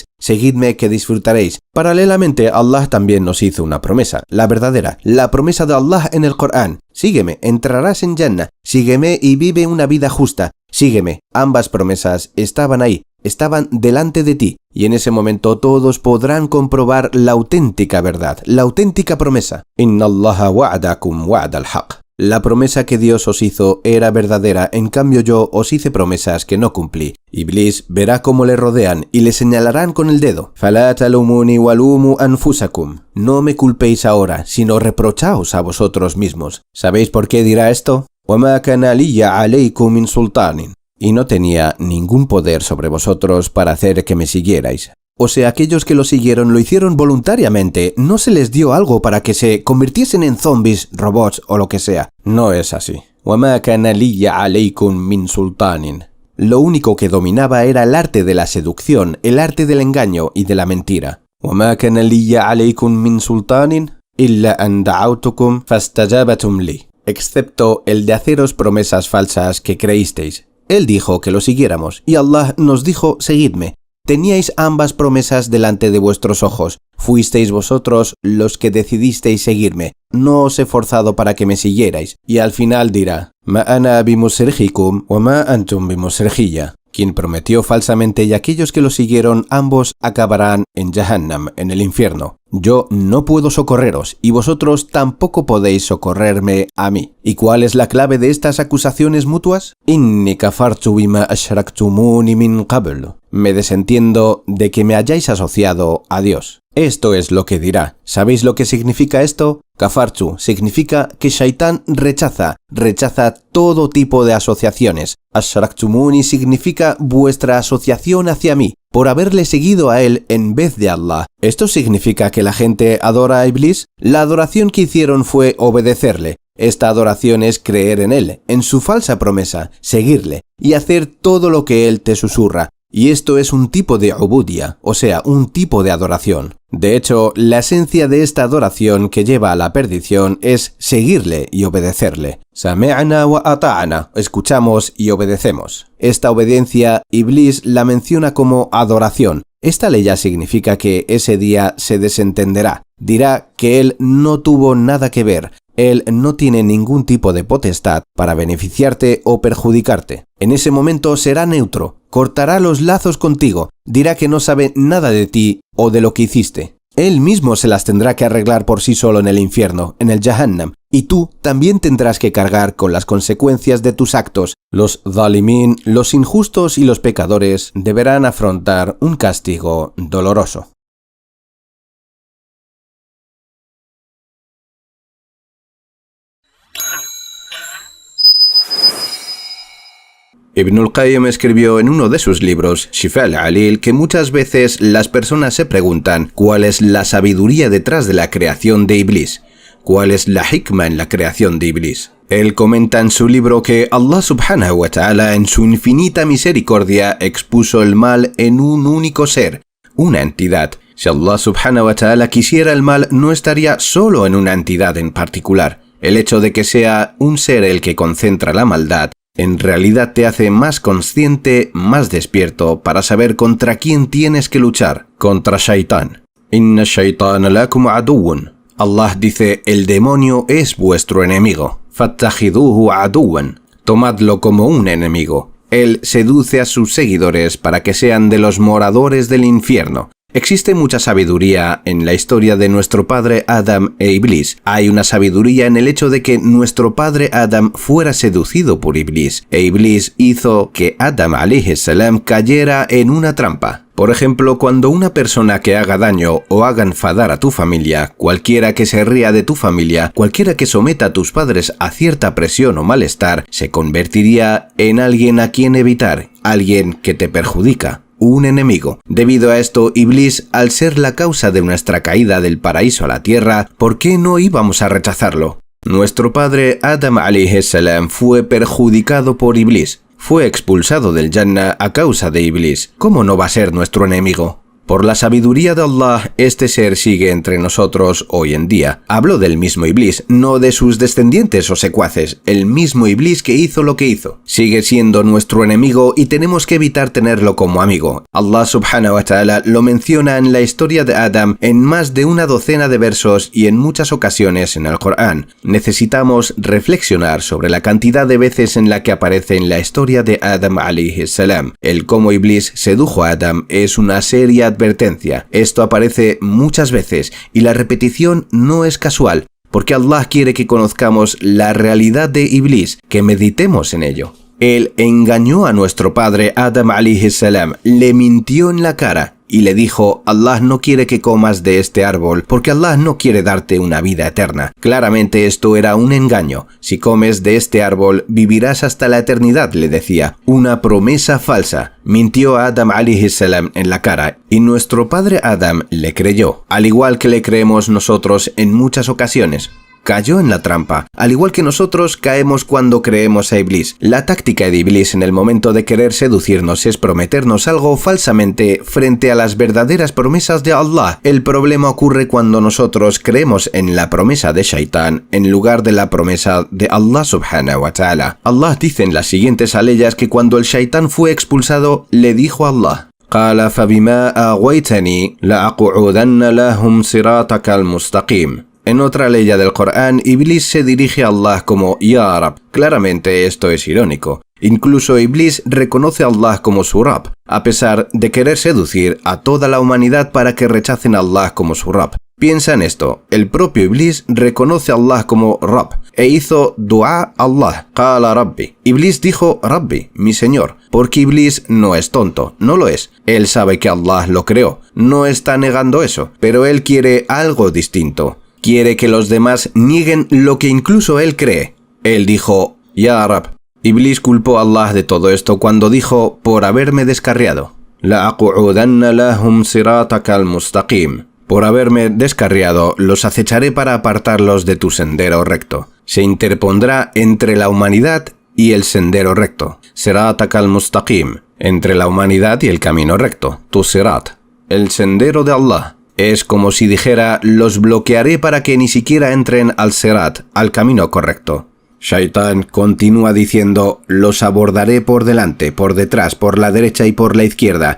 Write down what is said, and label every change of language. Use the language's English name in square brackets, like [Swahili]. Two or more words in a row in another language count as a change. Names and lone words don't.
[Spanish] Seguidme que disfrutaréis. Paralelamente, Allah también nos hizo una promesa, la verdadera, la promesa de Allah en el Corán. Sígueme, entrarás en Jannah. Sígueme y vive una vida justa. Sígueme. Ambas promesas estaban ahí. Estaban delante de ti, y en ese momento todos podrán comprobar la auténtica verdad, la auténtica promesa. [Arabic] إِنَّ اللَّهَ وَعَدَكُمْ وَعْدَ الْحَقِّ. [Spanish] La promesa que Dios os hizo era verdadera, en cambio yo os hice promesas que no cumplí. Iblis verá cómo le rodean y le señalarán con el dedo. [Arabic] فَلَا تَلُومُونِي وَلُومُوا أَنفُسَكُمْ. [Spanish] No me culpéis ahora, sino reprochaos a vosotros mismos. ¿Sabéis por qué dirá esto? [Arabic] وَمَا كَانَ لِيَ عَلَيْكُمْ مِنْ سُلْطَانٍ. [Spanish] Y no tenía ningún poder sobre vosotros para hacer que me siguierais. O sea, aquellos que lo siguieron lo hicieron voluntariamente, no se les dio algo para que se convirtiesen en zombies, robots o lo que sea. No es así. [Arabic] وَمَا كَانَ لِيَ عَلَيْكُمْ مِنْ سُلْطَانٍ. [Spanish] Lo único que dominaba era el arte de la seducción, el arte del engaño y de la mentira. [Arabic] وَمَا كَانَ لِيَ عَلَيْكُمْ مِنْ سُلْطَانٍ إِلَّا أَنْ دَعَوْتُكُمْ فَاسْتَجَابَتُمْ لِي. [Spanish] Excepto el de haceros promesas falsas que creísteis. Él dijo que lo siguiéramos, y Allah nos dijo, seguidme. Teníais ambas promesas delante de vuestros ojos. Fuisteis vosotros los que decidisteis seguirme. No os he forzado para que me siguierais. Y al final dirá, [Arabic] مَا أَنَا بِمُصْرِخِكُمْ وَمَا أَنْتُمْ بِمُصْرِخِيَّ. [Spanish] Quien prometió falsamente y aquellos que lo siguieron, ambos acabarán en Jahannam, en el infierno. Yo no puedo socorreros, y vosotros tampoco podéis socorrerme a mí. ¿Y cuál es la clave de estas acusaciones mutuas? [Arabic] إِنِّي كَفَرْتُ بِمَا أَشْرَكْتُمُونِ مِنْ قَبْلُ. [Spanish] Me desentiendo de que me hayáis asociado a Dios. Esto es lo que dirá. ¿Sabéis lo que significa esto? Kafartu significa que Shaitán rechaza todo tipo de asociaciones. Ashraktumuni significa vuestra asociación hacia mí, por haberle seguido a él en vez de Allah. ¿Esto significa que la gente adora a Iblis? La adoración que hicieron fue obedecerle. Esta adoración es creer en él, en su falsa promesa, seguirle y hacer todo lo que él te susurra. Y esto es un tipo de ubudia, o sea, un tipo de adoración. De hecho, la esencia de esta adoración que lleva a la perdición es seguirle y obedecerle. [Arabic] سَمِعْنَا وَأَطَعْنَا, [Spanish] escuchamos y obedecemos. Esta obediencia, Iblis la menciona como adoración. Esta ley ya significa que ese día se desentenderá. Dirá que él no tuvo nada que ver. Él no tiene ningún tipo de potestad para beneficiarte o perjudicarte. En ese momento será neutro, cortará los lazos contigo, dirá que no sabe nada de ti o de lo que hiciste. Él mismo se las tendrá que arreglar por sí solo en el infierno, en el Jahannam, y tú también tendrás que cargar con las consecuencias de tus actos. Los zalimin, los injustos y los pecadores deberán afrontar un castigo doloroso. Ibn al-Qayyim escribió en uno de sus libros, Shifa al-Alil, que muchas veces las personas se preguntan cuál es la sabiduría detrás de la creación de Iblis, cuál es la hikma en la creación de Iblis. Él comenta en su libro que Allah [Arabic] سُبْحَانَهُ وَتَعَالَى [Spanish] en su infinita misericordia expuso el mal en un único ser, una entidad. Si Allah [Arabic] سُبْحَانَهُ وَتَعَالَى [Spanish] quisiera el mal, no estaría solo en una entidad en particular. El hecho de que sea un ser el que concentra la maldad en realidad te hace más consciente, más despierto para saber contra quién tienes que luchar, contra Shaitán. [Arabic] إِنَّ الشَّيْطَانَ لَكُمْ عَدُوٌّ. [Spanish] Allah dice, el demonio es vuestro enemigo. [Arabic] فَاتَّخِذُوهُ عَدُوًّا. [Spanish] Tomadlo como un enemigo. Él seduce a sus seguidores para que sean de los moradores del infierno. Existe mucha sabiduría en la historia de nuestro padre Adam e Iblis. Hay una sabiduría en el hecho de que nuestro padre Adam fuera seducido por Iblis, e Iblis hizo que Adam [Arabic] عَلَيْهِ السَّلَام [Spanish] cayera en una trampa. Por ejemplo, cuando una persona que haga daño o haga enfadar a tu familia, cualquiera que se ría de tu familia, cualquiera que someta a tus padres a cierta presión o malestar, se convertiría en alguien a quien evitar, alguien que te perjudica. Un enemigo. Debido a esto, Iblis, al ser la causa de nuestra caída del paraíso a la tierra, ¿por qué no íbamos a rechazarlo? Nuestro padre Adam [Arabic] عَلَيْهِ السَّلَام [Spanish] fue perjudicado por Iblis. Fue expulsado del Jannah a causa de Iblis. ¿Cómo no va a ser nuestro enemigo? Por la sabiduría de Allah, este ser sigue entre nosotros hoy en día. Hablo del mismo Iblis, no de sus descendientes o secuaces, el mismo Iblis que hizo lo que hizo. Sigue siendo nuestro enemigo y tenemos que evitar tenerlo como amigo. Allah [Arabic] سُبْحَانَهُ وَتَعَالَى [Spanish] lo menciona en la historia de Adam en más de una docena de versos y en muchas ocasiones en el Corán. Necesitamos reflexionar sobre la cantidad de veces en la que aparece en la historia de Adam [Arabic] عَلَيْهِ السَّلَام. [Spanish] El cómo Iblis sedujo a Adam es una seria advertencia. Esto aparece muchas veces y la repetición no es casual. porque Allah quiere que conozcamos la realidad de Iblis, que meditemos en ello. Él engañó a nuestro padre Adam [Arabic] عَلَيْهِ السَّلَام, [Spanish] le mintió en la cara y le dijo: Allah no quiere que comas de este árbol porque Allah no quiere darte una vida eterna. Claramente esto era un engaño. Si comes de este árbol vivirás hasta la eternidad, le decía. Una promesa falsa. Mintió a Adam [Arabic] عَلَيْهِ السَّلَام [Spanish] en la cara y nuestro padre Adam le creyó, al igual que le creemos nosotros en muchas ocasiones. Cayó en la trampa, al igual que nosotros caemos cuando creemos a Iblis. La táctica de Iblis en el momento de querer seducirnos es prometernos algo falsamente frente a las verdaderas promesas de Allah. El problema ocurre cuando nosotros creemos en la promesa de Shaitán en lugar de la promesa de Allah [Arabic] سُبْحَانَهُ وَتَعَالَى. [Spanish] Allah dice en las siguientes aleyas que cuando el Shaitán fue expulsado, le dijo a Allah: [Arabic] قال فبما أغويتني لأقعدن لهم صراطك المستقيم. [Spanish] En otra ley del Corán, Iblis se dirige a Allah como [Arabic] يَا رَبّ. [Spanish] Claramente esto es irónico. Incluso Iblis reconoce a Allah como su Rab, a pesar de querer seducir a toda la humanidad para que rechacen a Allah como su Rab. Piensa en esto, el propio Iblis reconoce a Allah como Rab e hizo dua a Allah, [Arabic] قَالَ رَبِّي. [Spanish] Iblis dijo Rabbi, mi Señor, porque Iblis no es tonto, no lo es. Él sabe que Allah lo creó, no está negando eso, pero él quiere algo distinto. Quiere que los demás nieguen lo que incluso él cree. Él dijo, [Arabic] يَا رَبّ. [Spanish] Iblis culpó a Allah de todo esto cuando dijo, por haberme descarriado. [Arabic] لَأَقْعُدَنَّ لَهُمْ صِرَاطَكَ الْمُسْتَقِيمِ. [Spanish] Por haberme descarriado, los acecharé para apartarlos de tu sendero recto. Se interpondrá entre la humanidad y el sendero recto. [Arabic] صِرَاطَكَ الْمُسْتَقِيمِ. [Spanish] Entre la humanidad y el camino recto. Tu sirat. El sendero de Allah. Es como si dijera, los bloquearé para que ni siquiera entren al sirat, al camino correcto. Shaitán continúa diciendo, los abordaré por delante, por detrás, por la derecha y por la izquierda.